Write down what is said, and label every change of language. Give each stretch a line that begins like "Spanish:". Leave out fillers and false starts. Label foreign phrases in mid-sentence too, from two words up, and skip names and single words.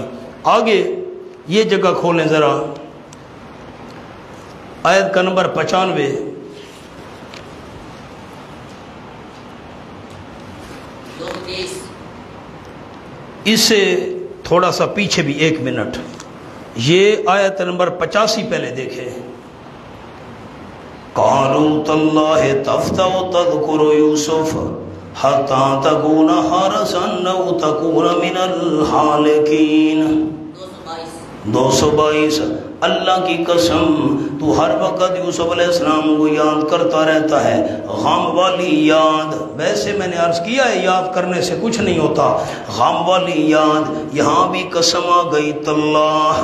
Urdu: آگے یہ جگہ کھولیں ذرا، آیت کا نمبر 95، اس سے تھوڑا سا پیچھے بھی 1 منٹ، یہ آیت نمبر 85 پہلے دیکھیں۔
Arabic: قالوا تاللہ تفتأ تذکر یوسف حتی تکون حرسا او تکون من الحالکین۔ 222،
Urdu: اللہ کی قسم تو ہر وقت یوسف علیہ السلام کو یاد کرتا رہتا ہے، غم والی یاد، ویسے میں نے عرض کیا ہے یاد کرنے سے کچھ نہیں ہوتا، غم والی یاد، یہاں بھی قسم آ گئی تاللہ۔